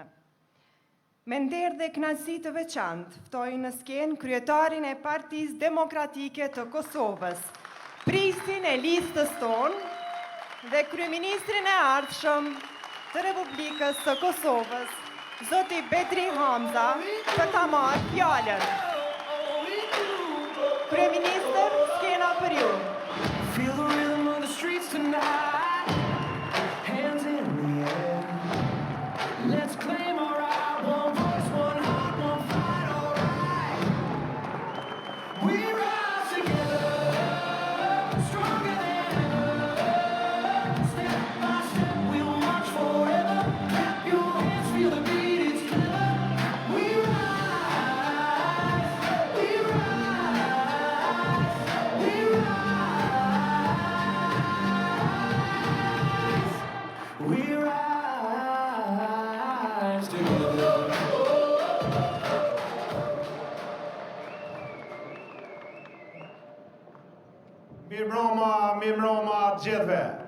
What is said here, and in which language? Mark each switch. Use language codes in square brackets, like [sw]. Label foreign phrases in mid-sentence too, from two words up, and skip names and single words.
[sq] Me nder dhe kënaqësi të veçantë, ftoj në skenë kryetarin e Partisë Demokratike të Kosovës, pristin e listës tonë dhe kryeministrin e ardhshëm të Republikës së Kosovës, zoti Betri Hamza, për ta marrë fjalën. Kryeministër, skena për ju. [en] Feel the rhythm of the streets tonight. Hands in the air. Let's claim our right. One voice, one heart, one fight, all right. We rise together, stronger than ever. Step by step, we'll march forever. Clap your hands, feel the beat, it's clever. We rise, we rise, we rise. We rise together. [sq] Mirëmbrëma të gjithëve.